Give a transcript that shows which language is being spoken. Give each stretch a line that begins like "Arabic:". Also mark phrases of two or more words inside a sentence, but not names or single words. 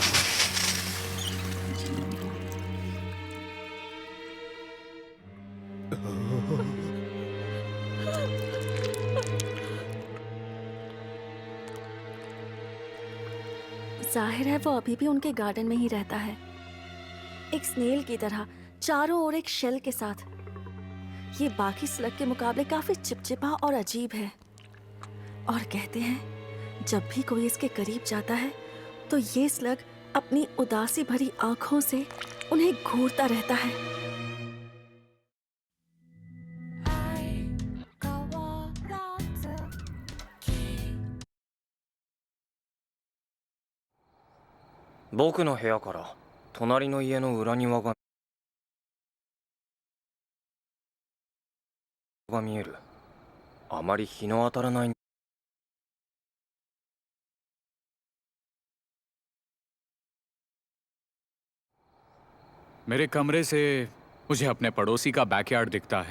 Hindi: जाहिर है वो अभी भी उनके गार्डन में ही रहता है, एक स्नेल की तरह, चारों ओर एक शेल के साथ। ये बाकी स्लग के मुकाबले काफी चिपचिपा और अजीब है। और कहते हैं जब भी कोई इसके करीब जाता है तो ये स्लग अपनी उदासी भरी आंखों से उन्हें घूरता रहता है।
Japanese: 僕の部屋から隣の家の裏庭が見える。あまり日の当たらない。
Hindi: मेरे कमरे से मुझे अपने पड़ोसी का बैकयार्ड दिखता है।